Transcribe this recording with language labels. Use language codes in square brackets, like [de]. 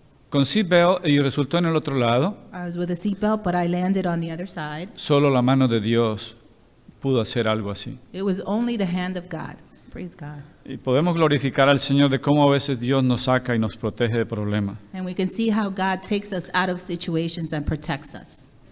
[es] Con seatbelt y resultó en el otro lado. [en] I was with a seatbelt, but I landed on the other side. [es] Solo la mano de Dios pudo hacer algo así. [en] It was only the hand of God. Praise God. [es] Y podemos glorificar al Señor de cómo a veces Dios nos saca y nos protege de problemas. [en] And we can see how God takes us out of situations and protects us.